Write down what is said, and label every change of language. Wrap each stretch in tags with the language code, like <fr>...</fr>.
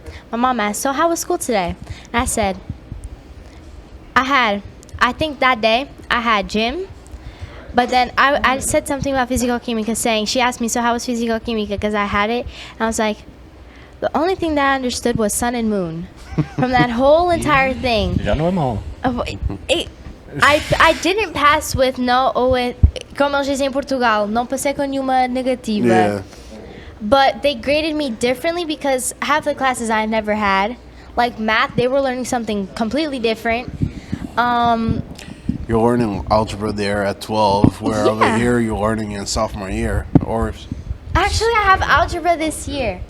<en>My mom asked, so how was school today? And I said, I think that day I had gym, but then I said something about Físico-Química saying, she asked me, so how was Físico-Química? Because I had it, and I was like, the only thing that I understood was sun and moon from that whole entire thing.</en> <pt>Já normal.</pt> <en>I didn't pass with</en> <pt>como eles dizem em Portugal, não passei com nenhuma negativa.</pt> <en>Yeah. But they graded me differently because half the classes I never had, like math, they were learning something completely different. You're learning algebra there at 12, where over here you're learning in sophomore year. Or Actually, I have algebra this year.</en>